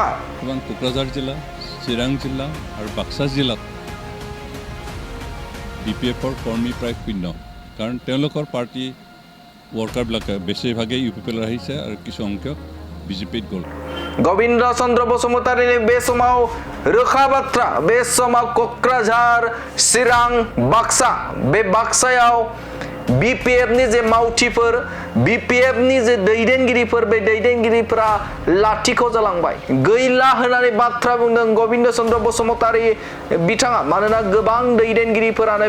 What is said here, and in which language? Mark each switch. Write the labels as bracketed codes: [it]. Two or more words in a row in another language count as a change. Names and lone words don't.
[brx] गोबां क'क्राझार जिल्ला चिरां जिल्ला [as] আৰু বাক্সা জিলাত বিপিএফৰ কৰ্মী প্ৰায় শূন্য কাৰণ তেওঁলোকৰ [en] party workerবিলাকে [as] বেছিভাগেই ইউপিপিলৈ আহিছে আৰু কিছু সংখ্যক বিজেপিত গ'ল [brx] गोविंद चन्द्र बसुमतारीनि बे समाव रोखा बाथ्रा बे समाव क'क्राझार चिरां बाक्सा बे बाक्सायाव बिपिएफनि जे मावथिफोर बिपिएफनि जे दैदेनगिरिफोर बे दैदेनगिरिफोरा लाथिख' जालांबाय गैला होननानै बाथ्रा बुंदों गोविंद चन्द्र बसुमतारी बिथाङा मानोना गोबां दैदेनगिरिफोरानो